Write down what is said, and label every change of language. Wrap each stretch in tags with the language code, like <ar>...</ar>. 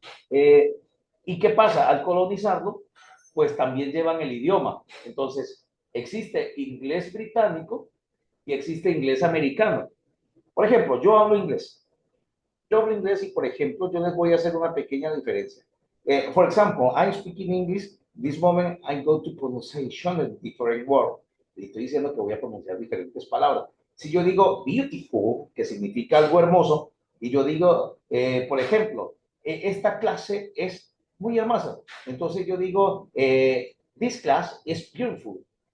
<es>eh, ¿Y qué pasa? Al colonizarlo, pues también llevan el idioma. Entonces, existe inglés británico y existe inglés americano. Por ejemplo, yo hablo inglés. Yo hablo inglés y, por ejemplo, yo les voy a hacer una pequeña diferencia.</es> <en>For example, I'm speaking English. This moment I go to pronunciation of different words.</en> <es>Le estoy diciendo que voy a pronunciar diferentes palabras. Si yo digo beautiful, que significa algo hermoso, y yo digo, por ejemplo, esta clase es muy hermosa. Entonces yo digo,</es> <en>this class is beautiful.</en>